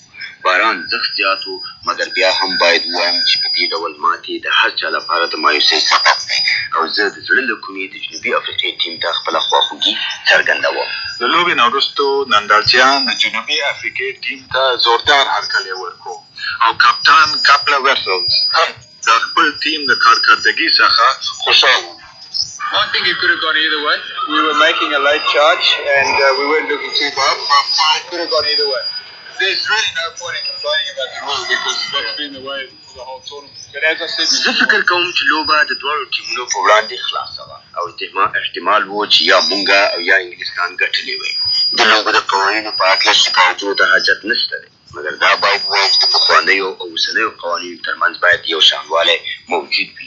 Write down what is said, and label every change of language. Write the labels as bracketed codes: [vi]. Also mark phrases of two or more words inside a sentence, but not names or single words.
[ps] باران زښت زیات و، مګر بیا هم باید ووایم چې په دې ډول ماتې د هر چا لپاره د مایوسۍ سبب دی او زه د زړه له کومې د جنوبي افریقې ټیم ته خپله خواخوږي څرګندوم. د لوبې نه وروستو نندارچیان د جنوبي افریقې ټیم ته زوردار هرکلی ورکړو او کپتان کاپلا ورسلز هم د خپل ټیم د کارکردګۍ څخه خوشحال وو. [en] I think it could have gone either way. We were making a late charge and we weren't looking too bad, but it could have gone either way. There's really no point in complaining about the rule because that's been the way for the whole tournament. But as I said, [ps] زه فکر کوم چې لوبه د دواړو ټیمونو په وړاندې خلاصه وه او احتمال و چې یا مونږ او یا انګلستان ګټلې وی. د لوبو د قوانینو په هکله شکایتونو ته حاجت نشته دی، مګر دا باید ووایو چې د پخوانیو او اوسنیو قوانینو ترمنځ باید یو شانوالی موجود وي.